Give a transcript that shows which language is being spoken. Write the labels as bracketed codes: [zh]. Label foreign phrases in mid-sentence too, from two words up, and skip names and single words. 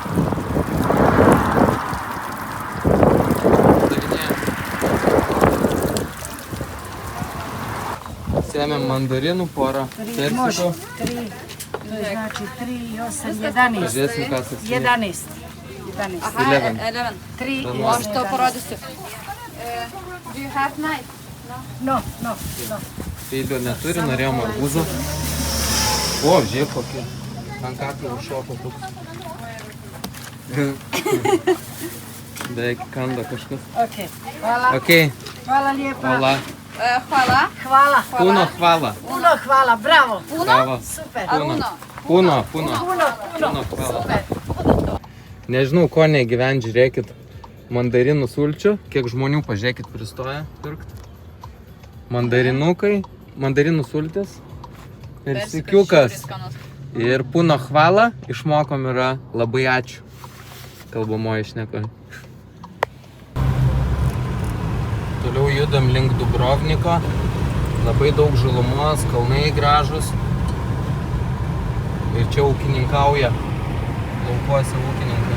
[lt] Sėmėm mandarinų, porą persikų. [hr] 3, znači 3, 8, 11. [lt] Pažiūrėsim, ką saksime. 11. Aha, 11. 3, O aš tau parodysiu. [en] Do you have knife? No. [lt] Peilio neturi, norėjom arbūzą. O, žiūrėk kokį. Ant kaklio užšoko toks. Beveik kanda kažkas. [hr] Ok, hvala. Ok, Hvala lijepa. hvala. Hvala. Hvala. Puno hvala. Puno hvala, bravo. Bravo. Super. Puno. Puno. Hvala. [lt] Nežinau, ko negyvent, žiūrėkit. Mandarinų sulčių. Kiek žmonių, pažiūrėkit, pristoja pirkt. Mandarinukai, mandarinų sultis. Persikiukas. Ir [hr] puno hvala. [lt] Išmokom yra labai ačiū. Kalbamoji šneka. Toliau judam link Dubrovniko. Labai daug žalumos, kalnai gražus. Ir čia ūkininkauja. Laukuose ūkininkai.